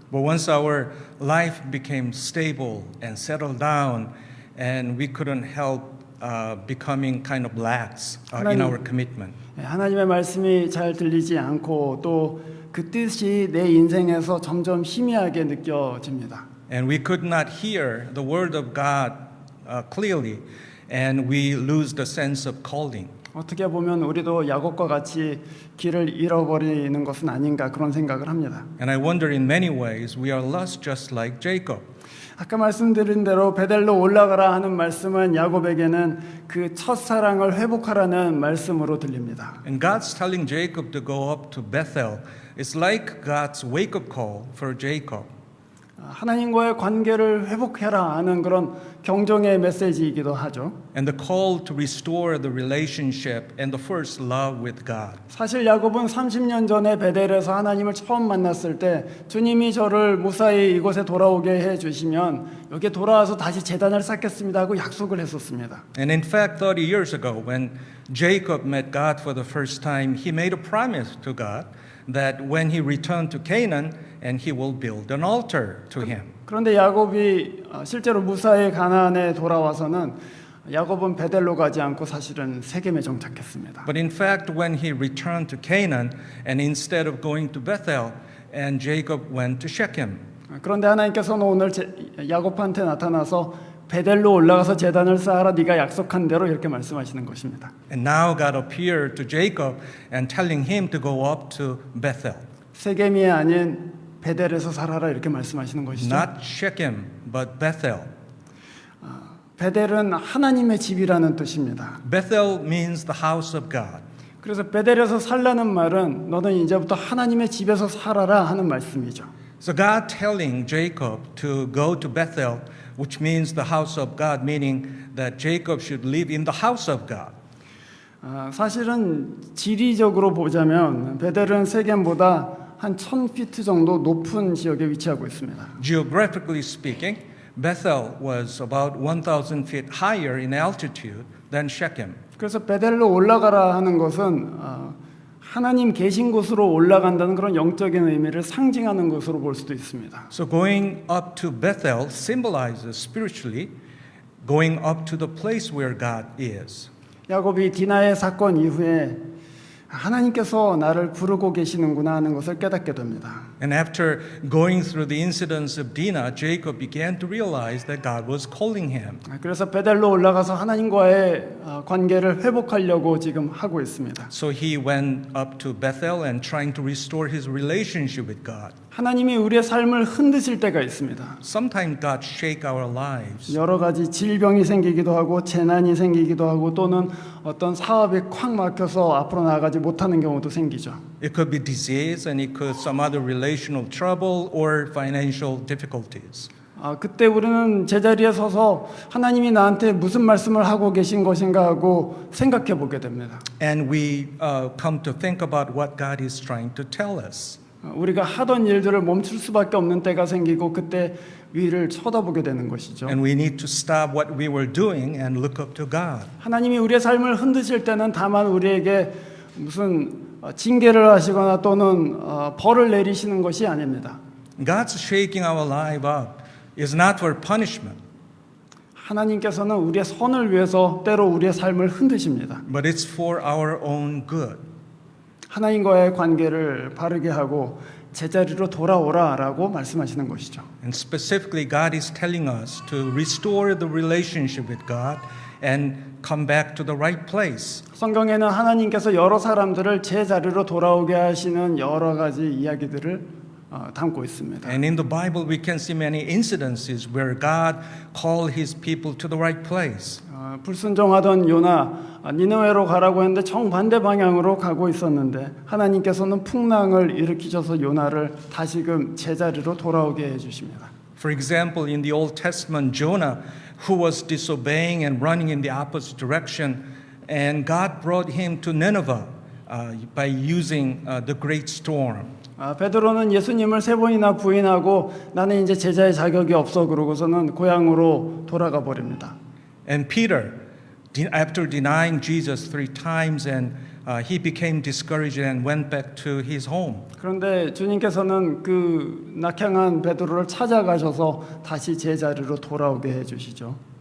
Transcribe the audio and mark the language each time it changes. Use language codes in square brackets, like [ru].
[en] But once our life became stable and settled down, and we couldn't help becoming kind of lax in our commitment. [ko] 하나님의 말씀이 잘 들리지 않고 또 그 뜻이 내 인생에서 점점 희미하게 느껴집니다. [en] And we could not hear the word of God clearly, and we lose the sense of calling. [ko] 어떻게 보면 우리도 야곱과 같이 길을 잃어버리는 것은 아닌가 그런 생각을 합니다. [en] And I wonder in many ways we are lost just like Jacob. [ko] 아까 말씀드린 대로 베델로 올라가라 하는 말씀은 야곱에게는 그 첫사랑을 회복하라는 말씀으로 들립니다. [en] And God's telling Jacob to go up to Bethel. It's like God's wake-up call for Jacob. [ko] 하나님과의 관계를 회복해라 하는 그런 경종의 메시지이기도 하죠. [en] And the call to restore the relationship and the first love with God. [ko] 사실 야곱은 30년 전에 베델에서 하나님을 처음 만났을 때 주님이 저를 무사히 이곳에 돌아오게 해 주시면 여기에 돌아와서 다시 제단을 쌓겠습니다 하고 약속을 했었습니다. [en] And in fact, 30 years ago, when Jacob met God for the first time, he made a promise to God that when he returned to Canaan, and he will build an altar to him. [ko] 그런데 야곱이 실제로 무사히 가나안에 돌아와서는 야곱은 베델로 가지 않고 사실은 세겜에 정착했습니다. [en] But in fact, when he returned to Canaan, and instead of going to Bethel, and Jacob went to Shechem. [ko] 그런데 하나님께서는 오늘 야곱한테 나타나서 베델로 올라가서 제단을 쌓아라 네가 약속한 대로 이렇게 말씀하시는 것입니다. [en] And now God appeared to Jacob and telling him to go up to Bethel. [ko] 세겜이 아닌 베델에서 살아라 이렇게 말씀하시는 것이죠. [en] Not Shechem, but Bethel. [ko] 베델은 하나님의 집이라는 뜻입니다. [en] Bethel means the house of God. [ko] 그래서 베델에서 살라는 말은 너는 이제부터 하나님의 집에서 살아라 하는 말씀이죠. [en] So God telling Jacob to go to Bethel, which means the house of God, meaning that Jacob should live in the house of God. [ko] 사실은 지리적으로 보자면 베델은 세겜보다 한 1000피트 정도 높은 지역에 위치하고 있습니다. [en] Geographically speaking, Bethel was about 1,000 feet higher in altitude than Shechem. [ko] 그래서 베델로 올라가라 하는 것은 하나님 계신 곳으로 올라간다는 그런 영적인 의미를 상징하는 것으로 볼 수도 있습니다. [en] So going up to Bethel symbolizes spiritually going up to the place where God is. [ko] 야곱이 디나의 사건 이후에 하나님께서 나를 부르고 계시는구나 하는 것을 깨닫게 됩니다. [en] And after going through the incidents of Dinah, Jacob began to realize that God was calling him. [ko] 그래서 베델로 올라가서 하나님과의 관계를 회복하려고 지금 하고 있습니다. [en] So he went up to Bethel and trying to restore his relationship with God. [ko] 하나님이 우리의 삶을 흔드실 때가 있습니다. [en] Sometimes God shake our lives. [ko] 여러 가지 질병이 생기기도 하고 재난이 생기기도 하고 또는 어떤 사업이 콱 막혀서 앞으로 나아가지 못하는 경우도 생기죠. [en] It could be disease and it could some other relational trouble or financial difficulties. [ko] 그때 우리는 제자리에 서서 하나님이 나한테 무슨 말씀을 하고 계신 것인가 하고 생각해 보게 됩니다. [en] And we come to think about what God is trying to tell us. [ko] 우리가 하던 일들을 멈출 수밖에 없는 때가 생기고 그때 위를 쳐다보게 되는 것이죠. [en] And we need to stop what we were doing and look up to God. [ko] 하나님이 우리의 삶을 흔드실 때는 다만 우리에게 무슨 징계를 하시거나 또는 벌을 내리시는 것이 아닙니다. [en] God's shaking our life up is not for punishment, [ko] 하나님께서는 우리의 선을 위해서 때로 우리의 삶을 흔드십니다. [en] but it's for our own good. [ko] 하나님과의 관계를 바르게 하고 제자리로 돌아오라라고 말씀하시는 것이죠. [en] And specifically, God is telling us to restore the relationship with God and come back to the right place. [ko] 성경에는 하나님께서 여러 사람들을 제자리로 돌아오게 하시는 여러 가지 이야기들을 담고 있습니다. [en] And in the Bible, we can see many incidences where God called His people to the right place. [ko] 불순종하던 요나 니느웨로 가라고 했는데 정반대 방향으로 가고 있었는데 하나님께서는 풍랑을 일으키셔서 요나를 다시금 제자리로 돌아오게 해주십니다. [en] For example, in the Old Testament, Jonah, who was disobeying and running in the opposite direction, and God brought him to Nineveh by using the great storm. [ko] 베드로는 예수님을 세 번이나 부인하고 나는 이제 제자의 자격이 없어 그러고서는 고향으로 돌아가 버립니다. [en] And Peter, after denying Jesus 3 times, and he became discouraged and went back to his home. [ko] 그런데 주님께서는 그 낙향한 베드로를 찾아가셔서 다시 제자리로 돌아오게 해주시죠.